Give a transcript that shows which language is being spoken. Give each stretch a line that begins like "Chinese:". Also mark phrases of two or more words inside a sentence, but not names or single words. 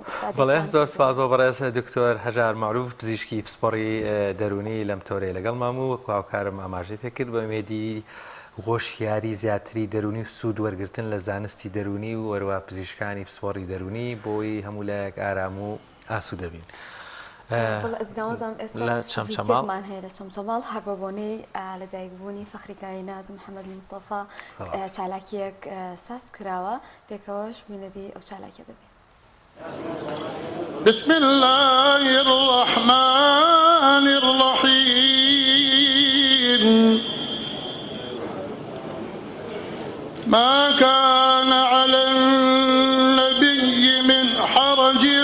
Central Kurdish: بەڵێ زۆر سپاس بۆ بەڕێز دکتۆر هەژار معروف پزیشکی پسپۆڕی دەرونی لەم تۆرەیە لەگەڵ مام و وەکو هاوکارم ئاماژەی پێکرد بە ئومێدی هۆشیاری زیاتری دەرونی و سوود وەرگرتن لە زانستی دەرونی و وەروە پزیشکانی پسپۆڕی دەرونی بۆی هەموو لایەک ئارام و ئاسوودە بین. لە چەمچەماڵمان هەیە لە چەمچەماڵ هەر بە بۆنەی لەدایکبوونی فەخریکایی ناز محەممەد مستەفا چالاکیەک ساز کراوە پێکەوەش بینەری ئەو چالاکیە دەبێت.
Arabic: بسم الله الرحمن الرحيم ما كان على النبي من حرج